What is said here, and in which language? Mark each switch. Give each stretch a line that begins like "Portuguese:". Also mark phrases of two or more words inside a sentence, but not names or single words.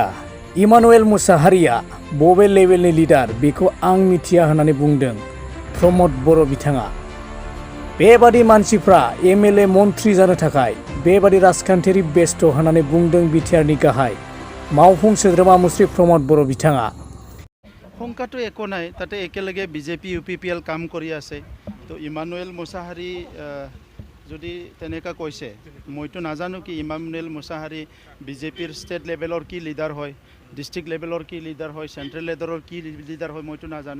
Bodo: इमानुएल मुसाहारिया बबे लेभेलनि लिडार बेखौ आं मिथिया होननानै बुंदों प्रमद बर' बिथाङा। बेबादि मानसिफ्रा एमएलए मन्त्रि जानो थाखाय बेबादि राजखान्थियारि बेस्थ होननानै बुंदों बिटिआरनि गाहाय मावफुं सोद्रोमा मुस्रि प्रमद बर' बिथाङा।
Assamese: শংকাটো একো নাই, তাতে একেলগে বিজেপি UPPL কাম কৰি আছে। তো ইমানুৱেল মুছাহাৰী যদি তেনেকা কৈছে, মইতো নাজানো কি ইমানুৱেল মুছাহাৰী বিজেপিৰ
English: state level
Assamese: কি লিডাৰ হয়,
English: district level
Assamese: কি লিডাৰ হয়,
English: central level
Assamese: কি লিডাৰ হয়, মইতো নাজানো।